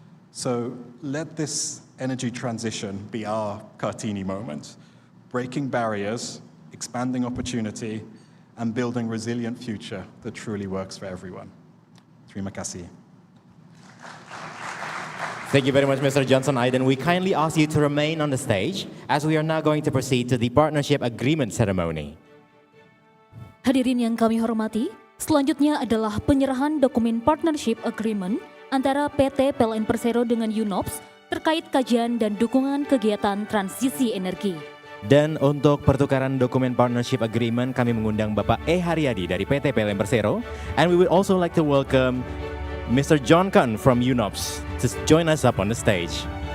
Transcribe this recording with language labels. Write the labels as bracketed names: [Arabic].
[English] So let this energy transition be our Kartini moment, breaking barriers, expanding opportunity, and building resilient future that truly works for everyone. [Indonesian] Terima kasih. [English] Thank you very much, Mr. Johnson Aiden. We kindly ask you to remain on the stage as we are now going to proceed to the partnership agreement ceremony. [Indonesian] Hadirin yang kami hormati, selanjutnya adalah penyerahan dokumen partnership agreement antara PT PLN Persero dengan UNOPS terkait kajian dan dukungan kegiatan transisi energi. Dan untuk pertukaran dokumen partnership agreement, kami mengundang Bapak E. [English] Haryadi [Indonesian] dari [English] PT PLN Persero, and we would also like to welcome Mr. John Kahn from UNOPS to join us up on the stage.